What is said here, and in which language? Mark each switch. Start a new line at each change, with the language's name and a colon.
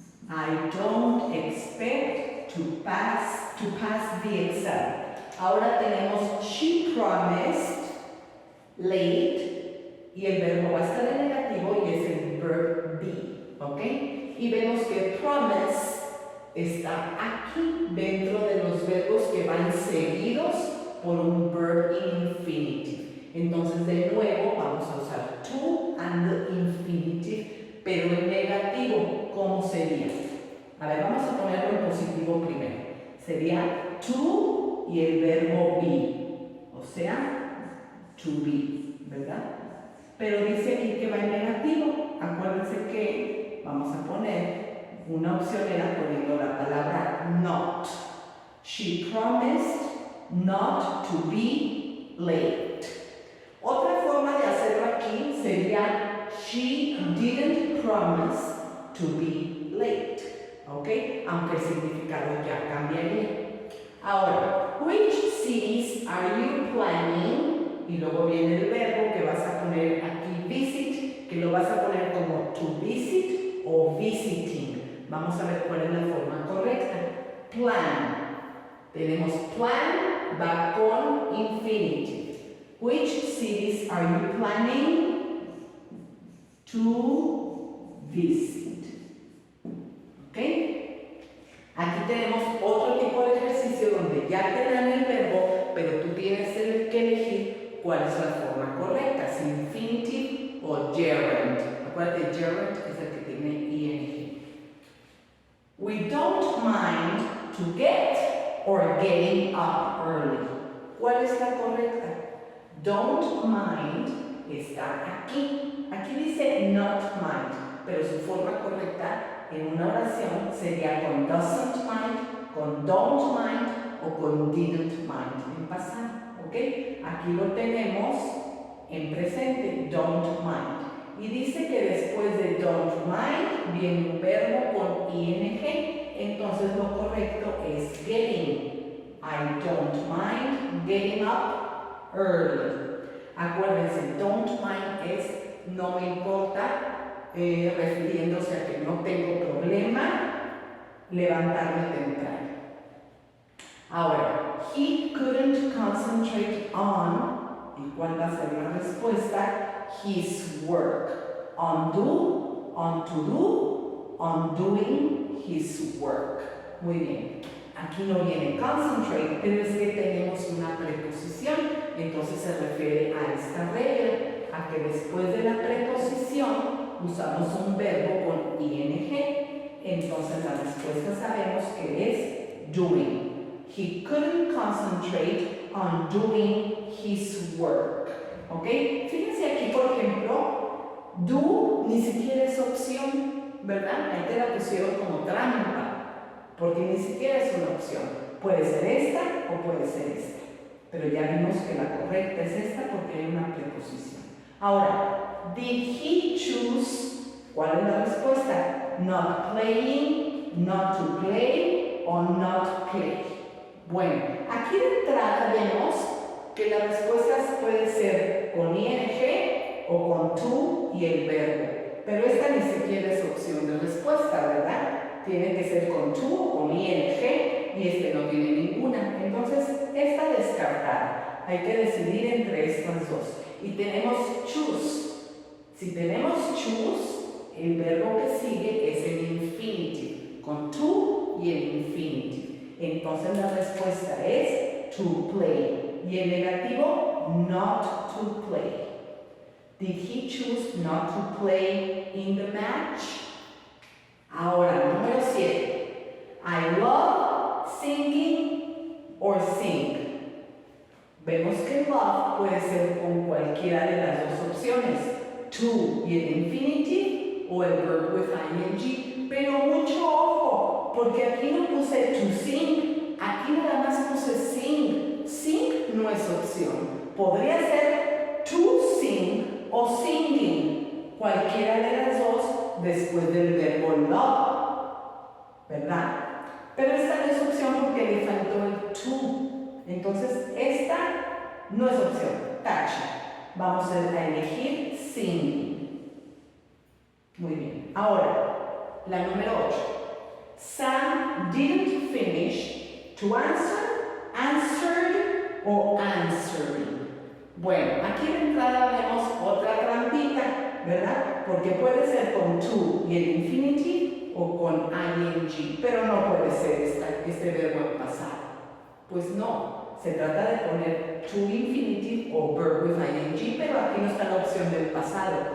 English: I don't expect to pass the exam.
Spanish: Ahora tenemos
English: she promised late
Spanish: y el verbo va a estar en negativo y es el
English: verb be,
Spanish: ¿ok? Y vemos que promise está aquí dentro de los verbos que van seguidos por un
English: verb infinitive.
Spanish: Entonces de nuevo vamos a usar
English: to and the infinitive,
Spanish: pero en negativo. ¿Cómo sería? A ver, vamos a ponerlo en positivo primero. Sería to y el verbo be, o sea,
English: to be,
Spanish: ¿verdad? Pero dice aquí que va en negativo. Acuérdense que vamos a poner una opción era poniendo la palabra not.
English: She promised not to be late.
Spanish: Otra forma de hacerlo aquí sería
English: she didn't promise to be late,
Spanish: ¿ok? Aunque el significado ya cambiaría. Ahora,
English: which cities are you planning?
Spanish: Y luego viene el verbo que vas a poner aquí visit, que lo vas a poner como
English: to visit
Spanish: o visiting. Vamos a ver cuál es la forma correcta. Plan. Tenemos plan, va con infinitive.
English: Which cities are you planning to visit?
Spanish: ¿Ok? Aquí tenemos otro tipo de ejercicio donde ya te dan el verbo, pero tú tienes que elegir cuál es la forma correcta, si infinitive o gerund. Acuérdate, gerund es el que tiene ing.
English: We don't mind to get or getting up early.
Spanish: ¿Cuál es la correcta? Don't mind está aquí. Aquí dice not mind, pero su forma correcta en una oración sería con
English: doesn't mind,
Spanish: con
English: don't mind
Spanish: o con
English: didn't mind
Spanish: en pasado, ¿ok? Aquí lo tenemos en presente,
English: don't mind.
Spanish: Y dice que después de
English: don't mind
Spanish: viene un verbo con ing, entonces lo correcto es getting.
English: I don't mind getting up early.
Spanish: Acuérdense,
English: don't mind
Spanish: es no me importa, refiriéndose a que no tengo problema levantarme temprano. Ahora,
English: he couldn't concentrate on,
Spanish: ¿y cuál va a ser la respuesta?
English: His work. On do, on to do, on doing his work.
Spanish: Muy bien. Aquí no viene concentrate, pero es que tenemos una preposición, entonces se refiere a esta regla, a que después de la preposición usamos un verbo con ing, entonces la respuesta sabemos que es doing.
English: He couldn't concentrate on doing his work.
Spanish: ¿Ok? Fíjense aquí, por ejemplo, do ni siquiera es opción, ¿verdad? Ahí te la pusieron como trampa. Porque ni siquiera es una opción. Puede ser esta o puede ser esta. Pero ya vimos que la correcta es esta porque hay una preposición. Ahora,
English: did he choose?
Spanish: ¿Cuál es la respuesta?
English: Not playing, not to play
Spanish: o
English: not play.
Spanish: Bueno, aquí de entrada vemos que la respuesta puede ser con ing o con to y el verbo. Pero esta ni siquiera es opción de respuesta, ¿verdad? Tiene que ser con to o con ing y este no tiene ninguna. Entonces, esta descartada. Hay que decidir entre estas dos. Y tenemos choose. Si tenemos choose, el verbo que sigue es el infinitive, con to y el infinitive. Entonces la respuesta es to play. Y el negativo, not to play.
English: Did he choose not to play in the match?
Spanish: Ahora, número 7.
English: I love singing or sing.
Spanish: Vemos que love puede ser con cualquiera de las dos opciones, to y el infinitive o el
English: verb with ing,
Spanish: pero mucho ojo, porque aquí no puse
English: to sing,
Spanish: aquí nada más puse sing. Sing no es opción. Podría ser
English: to sing
Spanish: o singing, cualquiera de las dos después del verbo love, ¿verdad? Pero esta no es opción porque le faltó el to. Entonces, esta no es opción. Tacha. Vamos a elegir singing. Muy bien. Ahora, la número 8.
English: Sam didn't finish to answer, answered
Spanish: o
English: answering.
Spanish: Bueno, aquí de entrada vemos otra trampita, ¿verdad? Porque puede ser con to y el infinitive o con ing, pero no puede ser este verbo en pasado. Pues no, se trata de poner
English: to infinitive
Spanish: o
English: verb with ing,
Spanish: pero aquí no está la opción del pasado.